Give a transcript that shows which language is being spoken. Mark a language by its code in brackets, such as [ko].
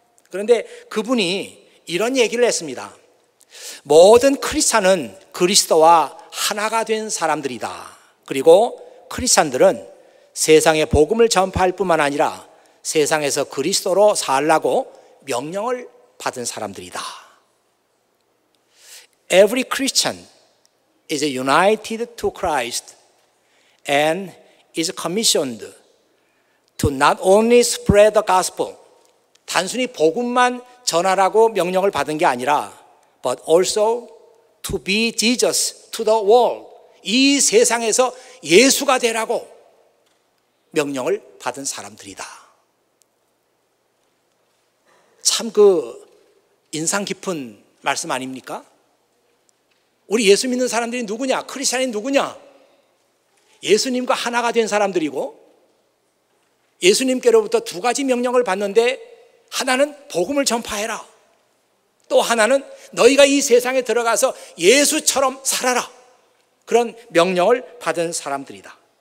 [ko] 그런데 그분이 이런 얘기를 했습니다. 모든 크리스찬은 그리스도와 하나가 된 사람들이다. 그리고 크리스찬들은 세상에 복음을 전파할 뿐만 아니라 세상에서 그리스도로 살라고 명령을 받은 사람들이다. [en] Every Christian is united to Christ and is commissioned to not only spread the gospel, [ko] 단순히 복음만 전하라고 명령을 받은 게 아니라 [en] but also to be Jesus to the world, [ko] 이 세상에서 예수가 되라고 명령을 받은 사람들이다. 참 인상 깊은 말씀 아닙니까? 우리 예수 믿는 사람들이 누구냐? 크리스찬이 누구냐? 예수님과 하나가 된 사람들이고, 예수님께로부터 2가지 명령을 받는데, 하나는 복음을 전파해라, 또 하나는 너희가 이 세상에 들어가서 예수처럼 살아라, 그런 명령을 받은 사람들이다.